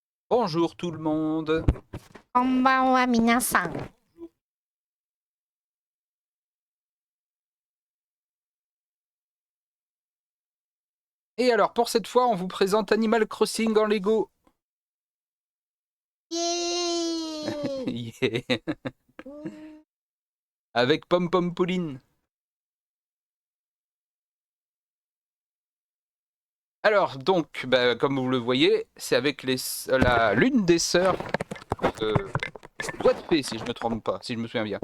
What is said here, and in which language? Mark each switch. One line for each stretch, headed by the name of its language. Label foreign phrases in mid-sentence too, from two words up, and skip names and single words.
French: Bonjour tout le monde.
Japanese: こんばんは、皆さん。
French: Et alors pour cette fois, on vous présente Animal Crossing en Lego. イエーイ Yeah. Avec Pom Pom Pauline. Alors donc, comme vous le voyez, c'est avec l'une des sœurs de Doigt de Fée, si je me trompe pas, si je me souviens bien.